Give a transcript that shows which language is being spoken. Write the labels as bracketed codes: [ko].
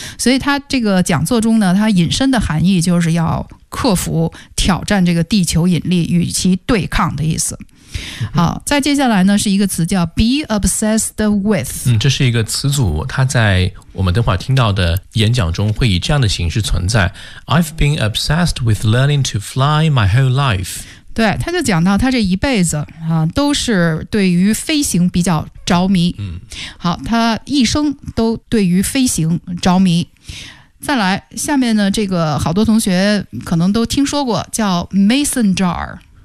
[zh] 所以它这个讲座中呢，它引申的含义就是要克服挑战这个地球引力，与其对抗的意思。好，再接下来呢是一个词叫 [en] be obsessed with。 [zh] 这是一个词组，它在我们等会儿听到的演讲中会以这样的形式存在。 [en] I've been obsessed with learning to fly my whole life。 [zh] 对，他就讲到他这一辈子啊，都是对于飞行比较着迷。好，他一生都对于飞行着迷。再来，下面呢，这个好多同学可能都听说过，叫 mason jar。